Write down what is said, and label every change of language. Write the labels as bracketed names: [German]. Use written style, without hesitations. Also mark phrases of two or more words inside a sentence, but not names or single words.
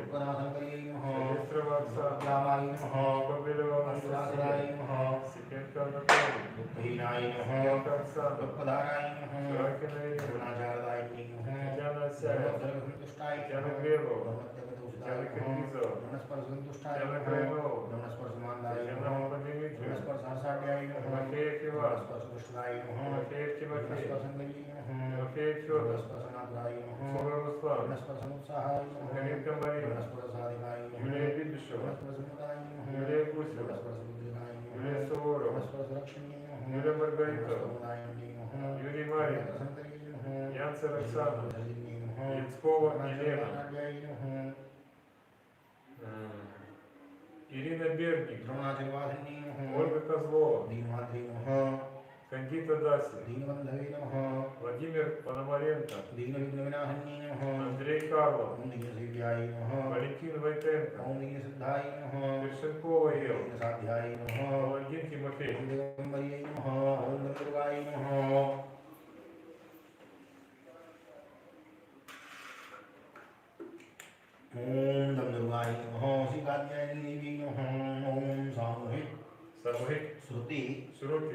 [Russian] Сестрова Оксана, Кобелева Анастасия, Сипенко Анатолий, Сипенко Оксана, Шаракина Ирина, Татьяна Осяева, Татьяна Глебова, Татьяна Киргизова, Татьяна Крайнова, Татьяна Мамадимитриева, Тимофеев Иван, Тимофеев Тимофей, Тимофеев Федор, Сура Руслан, Галинка Марина, Юлия Бибишева, Юлия Гусева, Юлия Суворова, Юлия Маргаритова, Юрий Марин, Янцер Оксана, Яцкова Елена, Ирина Берник, Ольга Козлова, Кандита Даси, Владимир Пономаренко, Андрей Карлов, Валентин Войтенко, Першенкова Ел, Владимир Тимофей. [Sanskrit] ॐ नं दुर्गायै नमः सिकन्यानि देवि नमः ॐ सामूहिक Samuhik Shruti Shruti